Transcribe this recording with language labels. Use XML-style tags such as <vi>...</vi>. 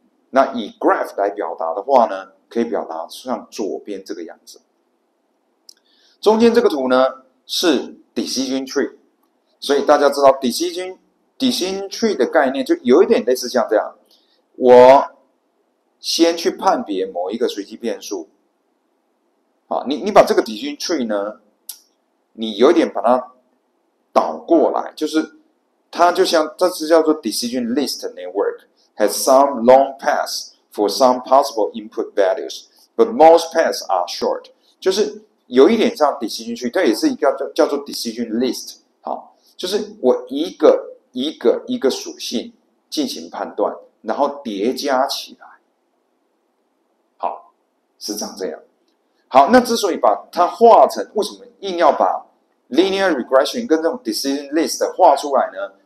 <zh>那以 graph 来表达的话呢，可以表达像左边这个样子。中间这个图呢是 decision tree， 所以大家知道 decision tree 的概念就有一点类似像这样，我先去判别某一个随机变数。好，你把这个 decision tree 呢，你有点把它倒过来，就是它就像这是叫做 decision list</zh> <en>network has some long paths for some possible input values, but most paths are short，</en> <zh>就是有一点像 decision tree， 它也是一个叫做 decision list。好，就是我一个属性进行判断，然后叠加起来，好，是长这样。好，那之所以把它画成，为什么硬要把 linear regression 跟这种 decision list 画出来呢？</zh>